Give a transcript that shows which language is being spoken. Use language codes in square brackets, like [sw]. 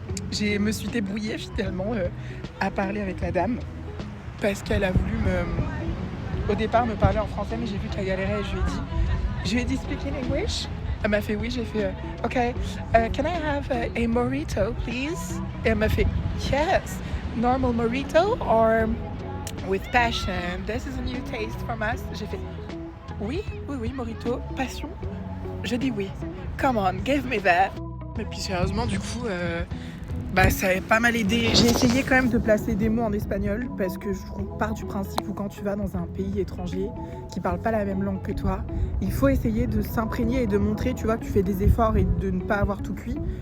[fr] Je me suis débrouillée finalement à parler avec la dame parce qu'elle a voulu au départ me parler en français, mais j'ai vu qu'elle galérait et je lui ai dit [en] speak in English. [fr] Elle m'a fait oui, j'ai fait ok, [en] can I have a mojito please? [fr] Et elle m'a fait [en] yes, normal mojito or with passion, this is a new taste from us. [fr] J'ai fait oui, mojito, passion. Je dis oui, [en] come on, give me that. [fr] Et puis sérieusement du coup ça a pas mal aidé. J'ai essayé quand même de placer des mots en espagnol parce que je pars du principe où quand tu vas dans un pays étranger qui parle pas la même langue que toi, il faut essayer de s'imprégner et de montrer, tu vois, que tu fais des efforts et de ne pas avoir tout cuit.